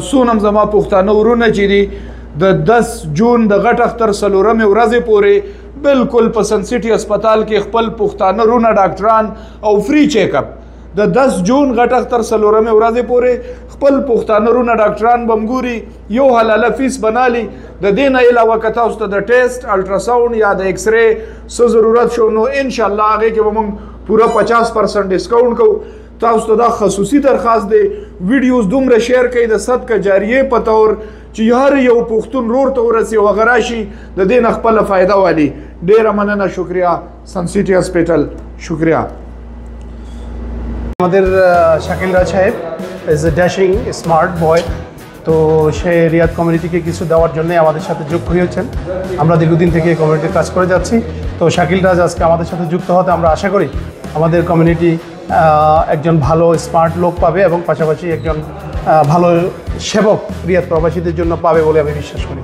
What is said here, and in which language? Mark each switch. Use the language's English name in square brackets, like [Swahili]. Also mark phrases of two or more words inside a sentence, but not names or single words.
[Pashto] سونم زما پښتانه ورونه چې دي د 10 جون د غټ اختر سلورمه ورځې پورې بالکل په سن سټي هسپتال کې خپل پښتانه رونه ډاکټران او [English] free check up [Pashto] د 10 جون غټ اختر سلورمه ورځې پورې خپل پښتانه رونه ډاکټران بمګوري یو حلاله فیس بنالي د دین علاوه کته اوس د [English] test ultrasound [Pashto] یا د ایکس ری څه ضرورت شو نو [Arabic] ان شاء الله [Pashto] هغه کې به پورا 50% ډیسکاونټ کو. تاسو ته دا خصوصي درخواست دی ویډیوز دومره شیر کړئ د صدقه جاریه په تور چې هر یو پښتون رور ته ورسي او غراشي د دین خپل فائدہ والی. ډیره مننه. شکریا سن سټي হসপিটাল. شکریا. [Bangla] আমাদের শাকিল রাজ সাহেব [English] is a dashing smart boy, [Bangla] তো সে রিয়াদ কমিউনিটিকে কিছু দেওয়ার জন্য আমাদের সাথে যুক্ত হয়েছেন. আমরা দীর্ঘদিন থেকে এই কমিউনিটির কাজ করে যাচ্ছি. তো শাকিল রাজ আজকে আমাদের সাথে যুক্ত হতে আমরা আশা করি আমাদের কমিউনিটি একজন ভালো স্মার্ট লোক পাবে এবং পাশাপাশি একজন ভালো সেবক রিয়াদ প্রবাসীদের জন্য পাবে বলে আমি বিশ্বাস করি.